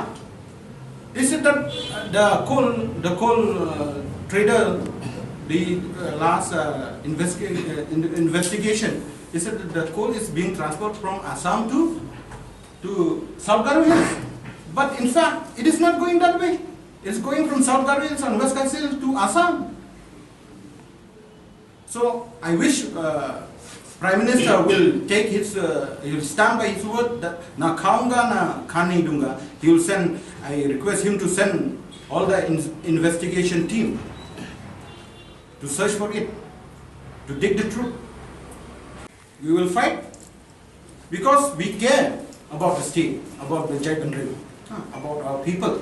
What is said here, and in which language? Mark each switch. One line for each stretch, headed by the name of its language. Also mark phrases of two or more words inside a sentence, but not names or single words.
English: They said that the coal trader, the last investigation, they said that the coal is being transferred from Assam to South Garhwal. But in fact, it is not going that way. It's going from South Garhwal and West Garhwal to Assam. So I wish Prime Minister will take his, he will stand by his word that
Hindi: न खाऊँगा न खाने दूँगा.
English: He will send, I request him to send all the investigation team to search for it, to dig the truth. We will fight because we care about the state, about the Jaipan River, about our people.